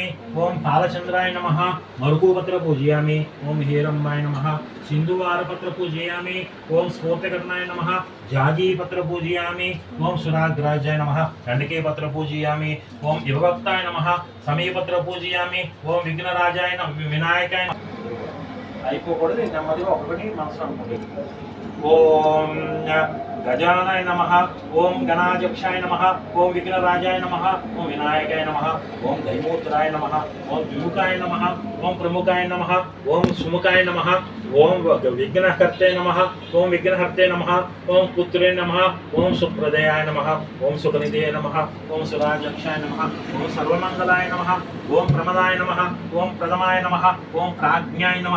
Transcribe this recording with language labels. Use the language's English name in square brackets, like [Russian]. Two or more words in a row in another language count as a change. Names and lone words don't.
[Sanskrit] ओम पालचंद्राय नमः मरुगुपत्र पूजयामि. ओम हेरम्बाय नमः सिंधुवारपत्र पूजयामि. ओम स्फूर्तिकर्णाय नमः जाजीपत्र पूजयामि. ओम सुराग्राजाय नमः गंडकीपत्र पूजयामि. ओम युवभक्ताय नमः समीपत्र पूजयामि. ओम विघ्नराजाय नमः विनायकाय [Telugu] అయిపోకూడదు నెమ్మదిగా ఒకటి మనసులో అనుకోండి. [Sanskrit] ఓం गजानय नमः ओम गणाध्यक्षाय नमः ओम विघ्नराजाय नमः ओम विनायकाय नमः ओम दैमूत्राय नमः ओम विमुखाय नमः ओम प्रमुखाय नमः ओम सुमुखाय नमः ओम विघ्नहर्ते नमः ओम विघ्नहर्ते नमः ओम पुत्रे नमः ओम सुप्रदयाय नमः ओम सुखनिधे नमः ओम सुराध्यक्षाय नमः ओम सर्वमंगलाय नमः ओम प्रमदाय नमः ओम प्रथमाय नमः ओम प्राज्ञाय नमः